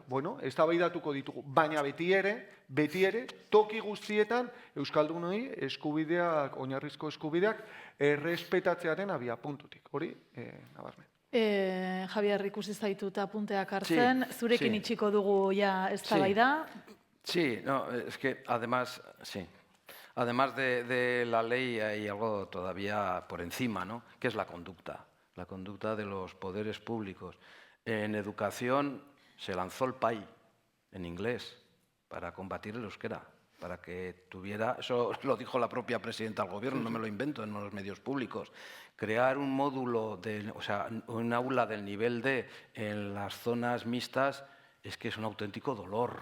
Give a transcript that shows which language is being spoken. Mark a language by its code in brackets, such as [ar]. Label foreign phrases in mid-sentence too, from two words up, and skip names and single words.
[eu] Bueno, eztabaidatuko ditugu, baina beti ere, toki guztietan euskaldunoi eskubideak, oinarrizko eskubideak, errespetatzearen abiapuntutik. Hori, nabarmen. Javier, ikusi zaituta apunteak hartzen, zurekin itxiko dugu ja eztabaida. [es] Sí, no, es que además de la ley hay algo todavía por encima, ¿no? Que es la conducta de los poderes públicos. En educación se lanzó el PAI en inglés para combatir el euskera, para que tuviera, eso lo dijo la propia presidenta del gobierno, no me lo invento en los medios públicos, crear un módulo, un aula del nivel D en las zonas mixtas es que es un auténtico dolor.